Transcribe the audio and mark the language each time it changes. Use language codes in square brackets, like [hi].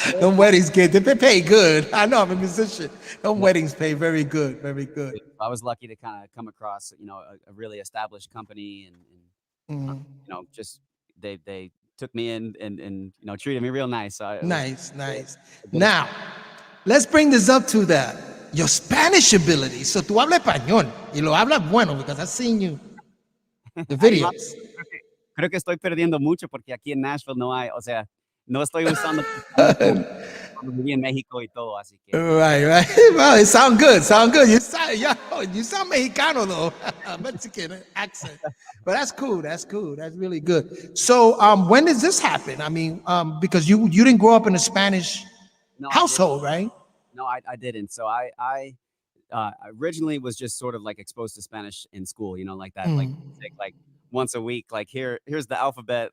[en] Them weddings get they pay good. I know I'm a musician. Them weddings pay very good, very good. I was lucky to kind of come across, you know, a really established company and Mhm. you know, just they took me in and you know, treated me real nice. So Nice, nice. Now, let's bring this up to your Spanish ability. [es] So tú hablas español y lo hablas bueno [en] because I've seen you the videos. [es] creo que estoy perdiendo mucho porque aquí en Nashville no hay, o sea, no estoy usando cuando viví en México y todo, así que [en] Right, right. Well, it sound good. Sound good. You sound Mexicano though, Mexican accent. But that's cool. That's cool. That's really good. So, when does this happen? I mean, because you didn't grow up in a Spanish no, household, right? No, I didn't. So I originally was just sort of like exposed to Spanish in school, you know, like that, like take like once a week, like here's the alphabet.